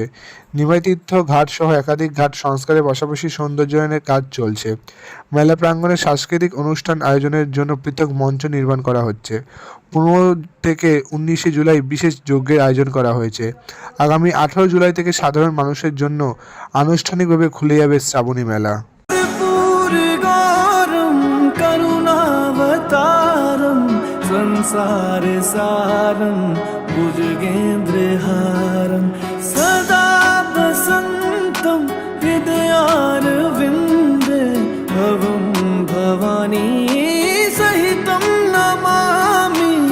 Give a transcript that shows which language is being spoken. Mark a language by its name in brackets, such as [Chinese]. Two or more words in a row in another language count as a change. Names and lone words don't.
[Bangla] নিমাইতীর্থ ঘাট সহ একাধিক ঘাট সংস্কারের পাশাপাশি সৌন্দর্যায়নের কাজ চলছে। মেলা প্রাঙ্গণে সাংস্কৃতিক অনুষ্ঠান আয়োজনের জন্য পৃথক মঞ্চ নির্মাণ করা হচ্ছে। 15 থেকে 19 জুলাই বিশেষ যজ্ঞের আয়োজন করা হয়েছে। আগামী 18 জুলাই থেকে সাধারণ মানুষের জন্য আনুষ্ঠানিকভাবে খুলে যাবে শ্রাবণী মেলা। [Sanskrit] संसार सारं भुजगेन्द्रहारं सदा वसन्तं हृदयारविन्दे भवं भवानी सहितं नमामि।